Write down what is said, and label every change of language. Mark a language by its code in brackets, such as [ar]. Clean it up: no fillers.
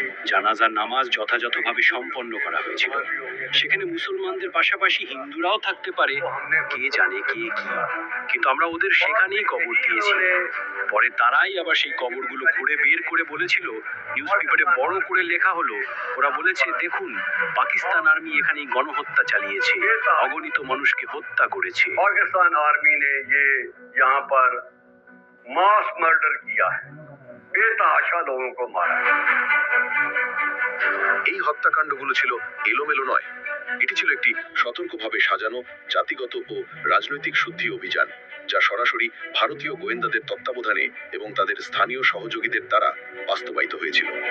[bn] জানাজার নামাজ যথাযথভাবে সম্পন্ন করা হয়েছিল। সেখানে মুসলমানদের পাশাপাশি হিন্দুরাও থাকতে পারে, কে জানে কে কি, কিন্তু আমরা ওদের সেখানেই কবর দিয়েছি। পরে তারাই আবার সেই কবরগুলো খুঁড়ে বের করে বলেছিল, নিউজ পেপারে বড় করে লেখা হলো, ওরা বলেছে দেখুন পাকিস্তান আর্মি এখানে গণহত্যা চালিয়েছে, অগণিত মানুষকে হত্যা করেছে। [hi] पाकिस्तान आर्मी ने ये यहाँ पर मास मर्डर किया है, बेतहाशा लोगों को मारा है। [bn] এই হত্যাকাণ্ডগুলো ছিল এলোমেলো নয়, এটি ছিল একটি সতর্কভাবে সাজানো জাতিগত ও রাজনৈতিক শুদ্ধি অভিযান, যা সরাসরি ভারতীয় গোয়েন্দাদের তত্ত্বাবধানে এবং তাদের স্থানীয় সহযোগীদের দ্বারা বাস্তবায়িত হয়েছিল।